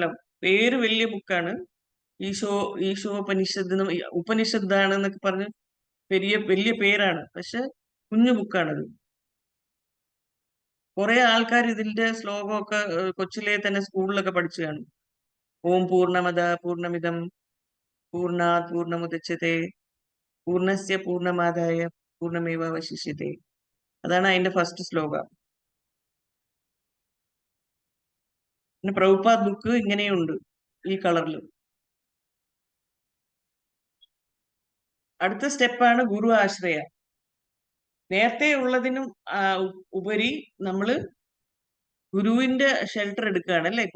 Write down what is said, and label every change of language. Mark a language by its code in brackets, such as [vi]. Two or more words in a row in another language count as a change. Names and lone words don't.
[ml] പേര് വലിയ ബുക്കാണ്. ഈശോപനിഷത്ത് ഉപനിഷത്താണെന്നൊക്കെ പറഞ്ഞ് വലിയ പേരാണ്. പക്ഷെ കുഞ്ഞു ബുക്കാണത്. കുറെ ആൾക്കാർ ഇതിന്റെ ശ്ലോകമൊക്കെ കൊച്ചിലെ തന്നെ സ്കൂളിലൊക്കെ പഠിച്ചു കാണും. [sa] ഓം പൂർണ്ണമദ പൂർണ്ണമിദം പൂർണ്ണാത് പൂർണ്ണമുദച്യതേ പൂർണ്ണസ്യ പൂർണ്ണമാദായ പൂർണ്ണമേവ അവശിഷ്യതേ. [ml] അതാണ് അതിന്റെ ഫസ്റ്റ് ശ്ലോകം. പിന്നെ പ്രഭുപാദ് ബുക്ക് ഇങ്ങനെയുണ്ട്, ഈ കളറിൽ. അടുത്ത സ്റ്റെപ്പാണ് ഗുരു ആശ്രയ. നേരത്തെ ഉള്ളതിനും ഉപരി നമ്മള് ഗുരുവിന്റെ ഷെൽട്ടർ എടുക്കുകയാണ് അല്ലേ ഇപ്പൊ.